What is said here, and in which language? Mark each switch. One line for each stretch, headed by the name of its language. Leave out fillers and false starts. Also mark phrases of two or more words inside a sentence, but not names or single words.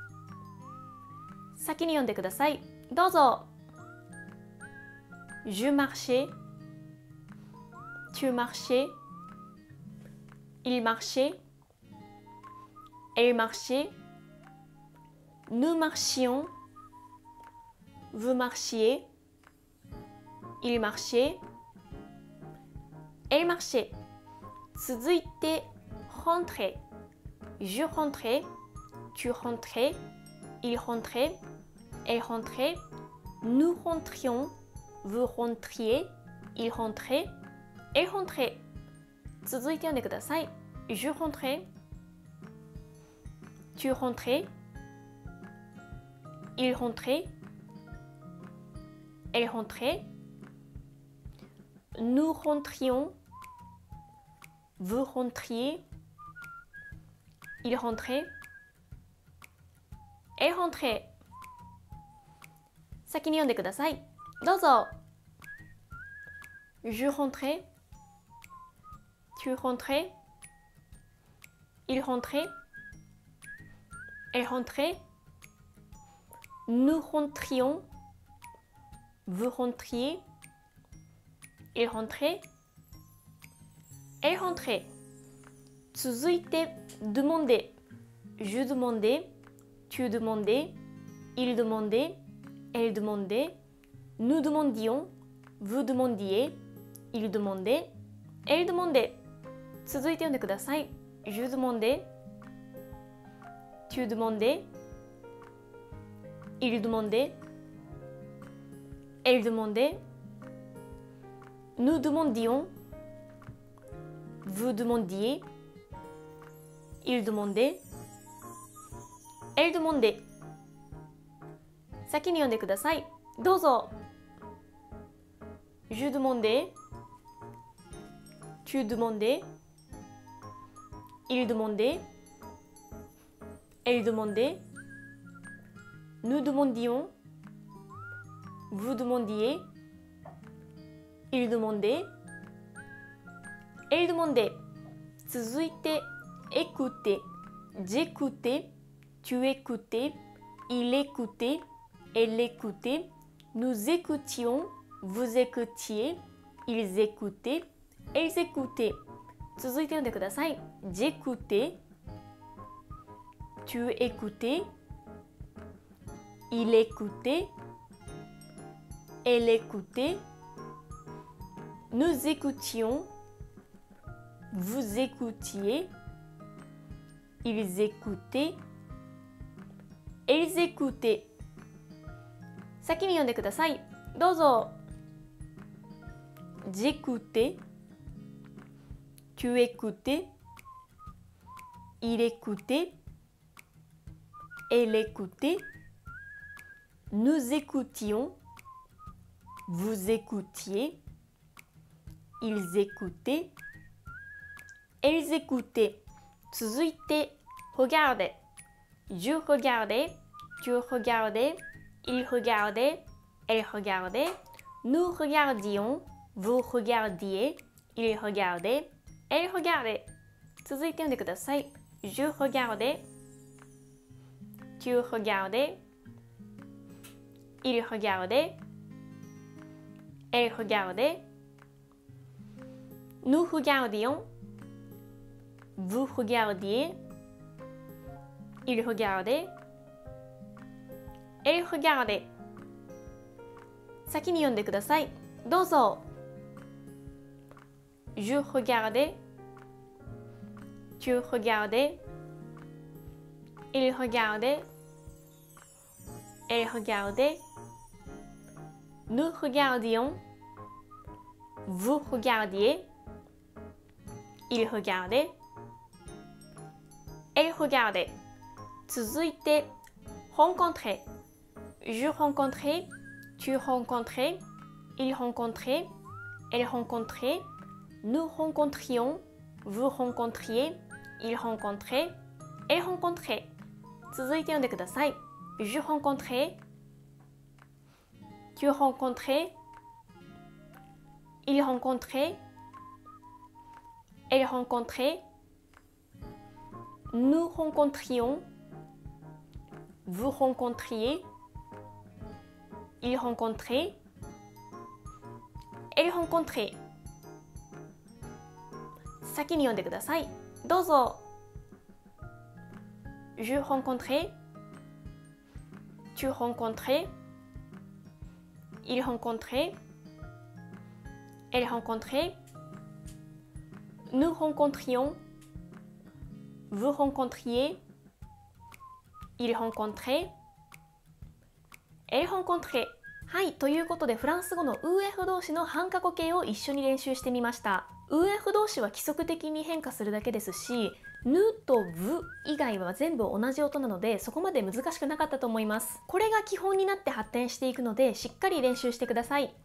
Japanese: 先に読んでください。
French: どうぞ。je marchais、tu marchais、il marchait、elle marchait、nous marchions、vous marchiez、il marchait、elle marchait。続いて、rentrer、je rentrais、tu rentrais、il rentrait、elle rentrait、nous rentrions、 vous rentriez, il rentrait, elle rentrait。
Japanese: 続いて読んでください。
French: Je rentrais, tu rentrais, il rentrait, elle rentrait, nous rentrions, vous rentriez, il rentrait, elle rentrait。
Japanese: 先に読んでください。
French: どうぞ。Je rentrais, tu rentrais, il rentrait, elle rentrait, nous rentrions, vous rentriez, il rentrait, elle rentrait。続いて、demander。Je demandais, tu demandais, il demandait, elle demandait, nous demandions, vous demandiez, il demandait, elle demandait。
Japanese: 続いて読んでください。
French: Je demandais, tu demandais, il demandait, elle demandait, nous demandions, vous demandiez, il demandait, elle demandait。
Japanese: 先に読んでください。
French: どうぞ。Je demandais, tu demandais, il demandait, elle demandait, nous demandions, vous demandiez, il demandait, elle demandait。続いて、écouter。J'écoutais, tu écoutais, il écoutait, elle écoutait, nous écoutions, vous écoutiez, ils écoutaient, elles écoutaient。
Japanese: 続いて読んでください。
French: J'écoutais, tu écoutais, il écoutait, elle écoutait, nous écoutions, vous écoutiez, ils écoutaient, elles écoutaient。
Japanese: 先に読んでください。
French: どうぞ。J'écoutais, tu écoutais, il écoutait, elle écoutait, nous écoutions, vous écoutiez, ils écoutaient, elles écoutaient。続いて、regarder。Je regardais, tu regardais, il regardait, elle regardait, nous regardions, vous regardiez, il regardait, elle regardait。
Japanese: 続いて読んでください。
French: Je regardais, tu regardais, il regardait, elle regardait, nous regardions, vous regardiez, il regardait, elle regardait。
Japanese: 先に読んでください。
French: どうぞ。Je regardais, tu regardais, il regardait, elle regardait, nous regardions, vous regardiez, il regardait, elle regardait。続いて、rencontrer。Je rencontrais, tu rencontrais, il rencontrait, elle rencontrait, nous rencontrions, vous rencontriez, il rencontrait, elle rencontrait。
Japanese: 続いて読んでください。
French: Je rencontrais, tu rencontrais, il rencontrait, elle rencontrait, nous rencontrions, vous rencontriez, il rencontrait, elle rencontrait。
Japanese: 先に読んでください。
French: どうぞ。Je rencontrais, tu rencontrais, il rencontrait, elle rencontrait, nous rencontrions, vous rencontriez, il rencontrait, elle rencontrait。
Japanese: はい、ということでフランス語のUF 動詞の半過去形を一緒に練習してみました。UF 動詞は規則的に変化するだけですし、ヌとブ以外は全部同じ音なので、そこまで難しくなかったと思います。これが基本になって発展していくので、しっかり練習してください。